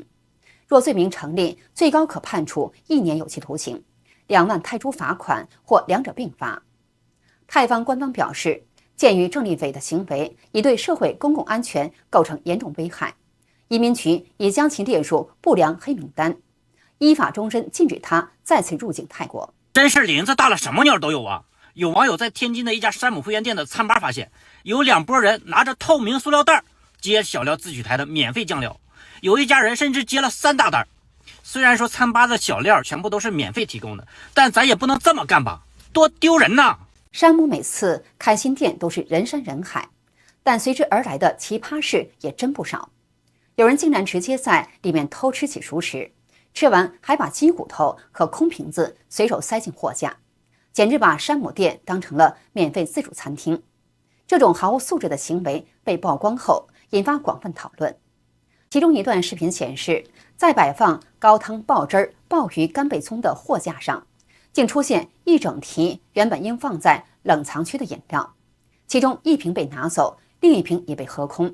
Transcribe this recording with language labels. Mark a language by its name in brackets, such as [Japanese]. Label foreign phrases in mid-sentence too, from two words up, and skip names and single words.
[Chinese] 若罪名成立，最高可判處1年有期徒刑、2萬泰銖罰款或兩者並罰。泰方官方表示，鑑於鄭立偉的行為已對社會公共安全構成嚴重危害，移民局已將其列入不良黑名單，依法終身禁止他再次入境泰國。真是林子大了，什麼鳥都有啊！有网友在天津的一家山姆会员店的餐吧发现，有2拨人拿着透明塑料袋接小料自取台的免费醬料，有一家人甚至接了3大袋。虽然说餐吧的小料全部都是免费提供的，但咱也不能这么干吧，多丢人呐！山姆每次开新店都是人山人海，但隨之而來的奇葩事也真不少。有人竟然直接在裡面偷吃起熟食，吃完還把雞骨頭和空瓶子隨手塞進貨架，簡直把山姆店當成了免費自助餐廳。這種毫無素質的行為被曝光後，引發廣泛討論。其中一段視頻顯示，在擺放高湯爆汁鮑魚干貝蔥的貨架上，竟出現一整提原本應放在冷藏區的飲料，其中一瓶被拿走，另一瓶也被喝空。